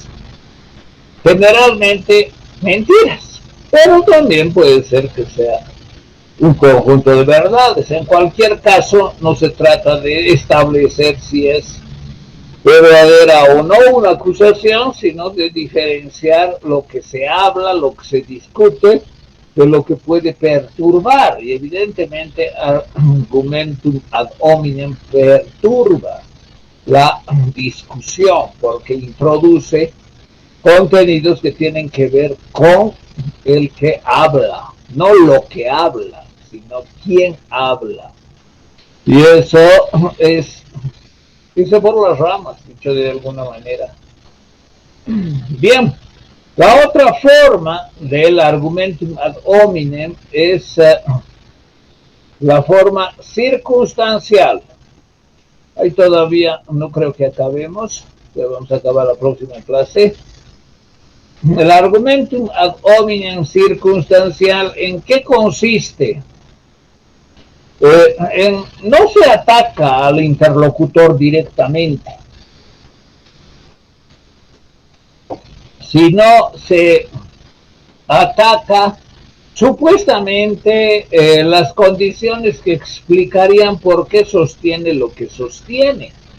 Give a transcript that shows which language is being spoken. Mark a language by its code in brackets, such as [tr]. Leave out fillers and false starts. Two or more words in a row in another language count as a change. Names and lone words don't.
[es] Generalmente mentiras, pero también puede ser que sea un conjunto de verdades. En cualquier caso, no se trata de establecer si es verdadera o no una acusación, sino de diferenciar lo que se habla, lo que se discute, de lo que puede perturbar. Y evidentemente, [la] argumentum ad hominem [es] perturba la discusión, porque introduce contenidos que tienen que ver con el que habla, no lo que habla, sino quién habla. Y eso es irse por las ramas, dicho de alguna manera. Bien, la otra forma del [la] argumentum ad hominem [es] es la forma circunstancial. Ahí todavía no creo que acabemos, pero vamos a acabar la próxima clase. el [la] argumentum ad hominem [es] circunstancial, ¿en qué consiste? No se ataca al interlocutor directamente, sino se ataca supuestamente las condiciones que explicarían por qué sostiene lo que sostiene.